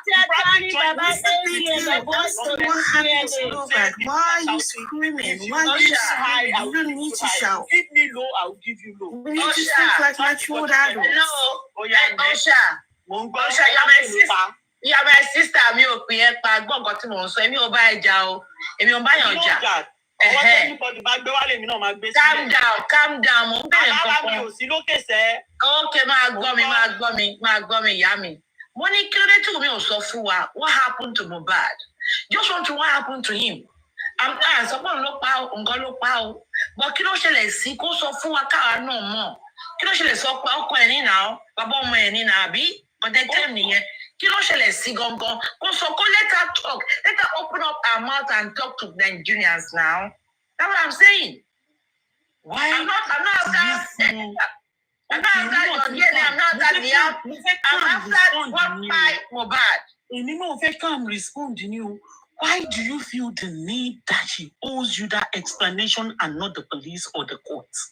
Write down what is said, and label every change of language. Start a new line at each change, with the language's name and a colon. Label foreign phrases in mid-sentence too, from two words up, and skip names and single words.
English: What happened to Mohbad? Why are you screaming? Why are you screaming? You don't need to shout. Give me low, I'll give you low. We need to speak like matured adults. No. Osha. Osha, you're my sister.
Yoruba: Mi ò pín ẹ pa gbọ́ nǹkan tí mò ń sọ. Èmi ò bá ẹ jà o. Èmi ò bá yàn jà.
English: Calm down.
Yoruba: Mo ń bẹ̀rẹ̀ kankan. Okay, máa gbọ́ mi, ìyá mi. Mo ní kí ló dé tí mi ò sọ fún wa?
English: What happened to Mohbad? Just want to know what happened to him.
Yoruba: Sọ́kàn ló pa o, nǹkan ló pa o. But kí ló ṣẹlẹ̀ sí kó sọ fún wa káwa náà mọ̀? Kí ló ṣẹlẹ̀ sọ pé ọkọ ẹ̀ ní náà, bàbá ọmọ ẹ̀ ní náà, àbí? Kọ̀tẹ́ tẹ́m nìyẹn. Kí ló ṣẹlẹ̀ sí gangan? Kó sọ kó
English: let her talk. Let her open up her mouth and talk to Nigerians now. That's what I'm saying. Why? I'm not after your DNA. I'm not after the app. I'm after what by Mohbad. You know, if I can't respond to you, why do you feel the need that she owes you that explanation and not the police or the courts?